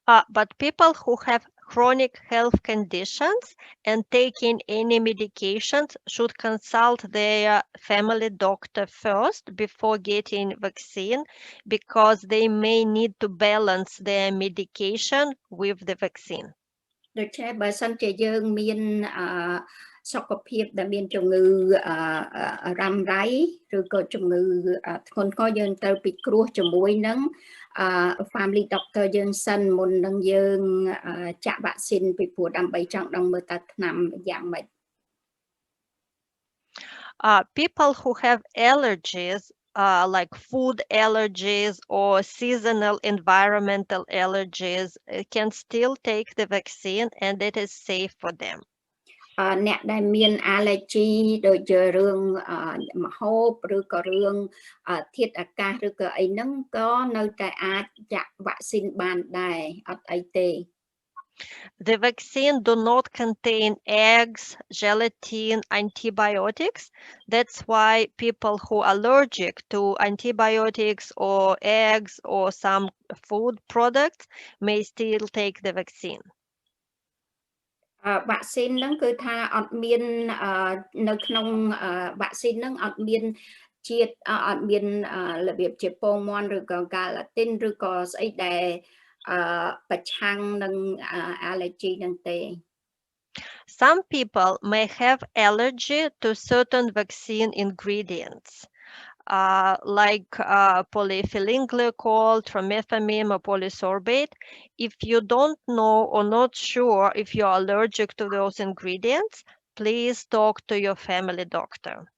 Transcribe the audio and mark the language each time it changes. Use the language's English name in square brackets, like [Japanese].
[English] But people who have chronic health conditions and taking any medications should consult their family doctor first before getting vaccine because they may need to balance their medication with the vaccine. [Khmer] ដូច្នេះបើសិនជាយើងមានសុខភាពដែលមានជំងឺរ៉ាំរ៉ៃឬក៏ជំងឺធ្ងន់ធ្ងរយើងត្រូវពិគ្រោះជាមួយនឹង [English] family doctor [Khmer] យើងសិនមុននឹងយើងចាក់វ៉ាក់ស៊ីនពីព្រោះដើម្បីចង់ដឹងមើលតើថ្នាំយ៉ាងម៉េច [English] People who have allergies like food allergies or seasonal environmental allergies can still take the vaccine and it is safe for them. [Khmer] អ្នកដែលមាន allergy ដូចជារឿងម្ហូបឬក៏រឿងធាតុអាកាសឬក៏អីហ្នឹងក៏នៅតែអាចចាក់វ៉ាក់ស៊ីនបានដែរអត់អីទេ [English] The vaccine do not contain eggs, gelatin, antibiotics. That's why people who are allergic to antibiotics or eggs or some food products may still take the vaccine. [Khmer] វ៉ាក់ស៊ីនហ្នឹងគឺថាអត់មាននៅក្នុងវ៉ាក់ស៊ីនហ្នឹងអត់មានជាតិអត់មានរបៀបជាពងមាន់ឬក៏កាឡាទីនឬក៏ស្អីដែលប្រឆាំងនឹង allergy ហ្នឹងទេ [English] Some people may have allergy to certain vaccine ingredients. Like polyethylene glycol, trimethoprim, or polysorbate. If you don't know or not sure if you're allergic to those ingredients, please talk to your family doctor.